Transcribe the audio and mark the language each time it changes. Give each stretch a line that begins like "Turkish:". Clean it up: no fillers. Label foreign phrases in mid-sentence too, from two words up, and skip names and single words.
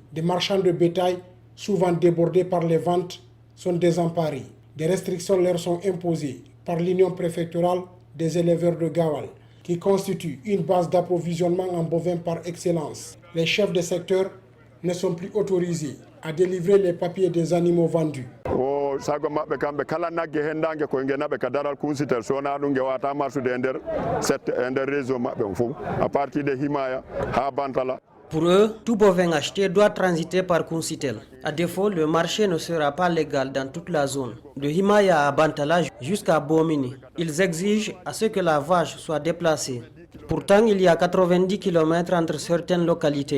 French: Des marchands de bétail, souvent débordés par les ventes, sont désemparés. Des restrictions leur sont imposées par l'Union préfectorale des éleveurs de Gawal, qui constitue une base d'approvisionnement en bovins par excellence. Les chefs de secteur ne sont plus autorisés à délivrer les papiers des animaux vendus.
Fula: sago mabbe kambe kala nagge hendange ko ngenabe ka daral kunsitel sona dum gewata marsude ender réseau mabbe fou
French: à partir de
Fula: Himaya ha Bantala.
French: Pour eux, tout bovin acheté doit transiter par Kouncitel. À défaut, le marché ne sera pas légal dans toute la zone, de Himaya à Bantala jusqu'à Bomini. Ils exigent à ce que la vache soit déplacée. Pourtant, il y a 90 km entre certaines localités.